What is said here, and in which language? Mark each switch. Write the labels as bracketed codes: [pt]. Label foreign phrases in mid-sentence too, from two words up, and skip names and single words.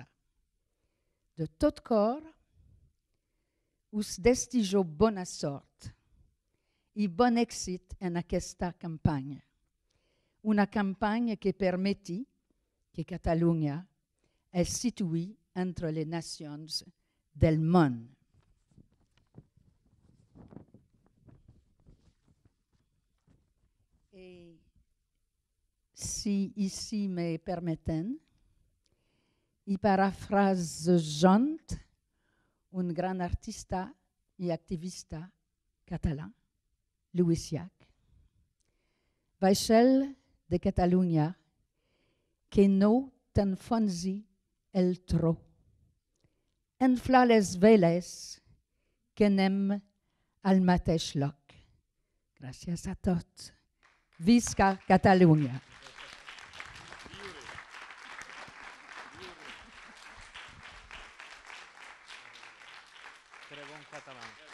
[ca] De tot cor, us desitjo bona sort i bon èxit en aquesta campanya. Una campanya que permeti que Catalunya es situï entre les nacions del món. [fr] Et si ici [ca] me permeten, i parafrasejant un gran artista i activista català, Lluís Llach, vaixell de Catalunya, que no t'enfonsi el tro. Enfla les veles, que anem al mateix lloc. Gràcies a tots. Visca Catalunya. [fr] Très bon catalan.